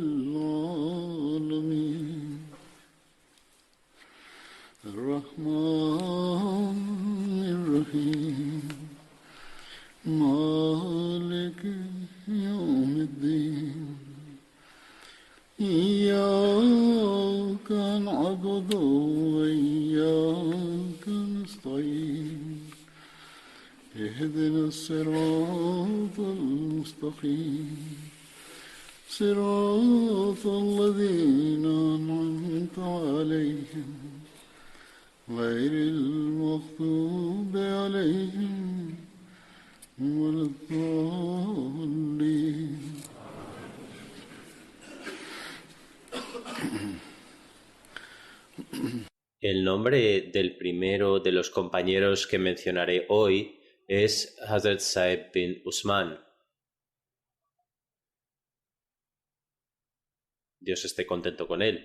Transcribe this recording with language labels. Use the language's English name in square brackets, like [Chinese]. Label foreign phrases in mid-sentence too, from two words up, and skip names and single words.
[Arabic] العالمين الرحمن الرحيم مالك يوم الدين إياك نعبد وإياك نستعين اهدنا الصراط المستقيم صراط الذين أنعمت عليهم غير المغضوب عليهم ولا الضالين. [Spanish] El nombre del primero de los compañeros que mencionaré hoy es Hazrat Saeb bin Usman. Dios esté contento con él.